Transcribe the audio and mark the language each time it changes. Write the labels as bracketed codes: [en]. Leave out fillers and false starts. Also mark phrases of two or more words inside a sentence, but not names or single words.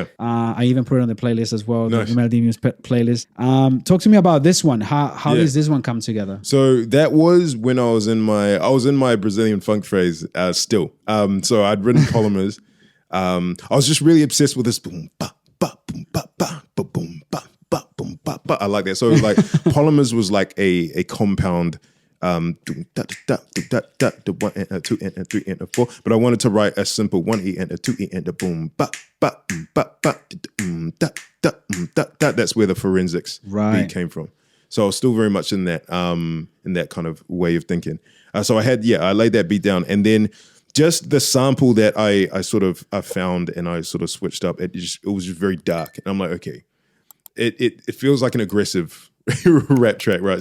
[en] I even put it on the playlist as well, Nice. the Melody Muse playlist. Talk to me about this one. How does this one come together? So that was when I was in my Brazilian funk phase still. So I'd written Polymers. I was just really obsessed with this boom ba ba boom ba ba ba boom ba ba boom ba ba. I like that. So like Polymers was like a compound the 1 and a 2 and a 3 and a 4, but I wanted to write a simple 1 E and a 2 E and a boom ba ba ba ba da da da. That's where the Forensics beat came from. So I was still very much in that kind of way of thinking. So I laid that beat down, and then just the sample that I found and I sort of switched up. It was just very dark, and I'm like, okay, it feels like an aggressive rap track, right?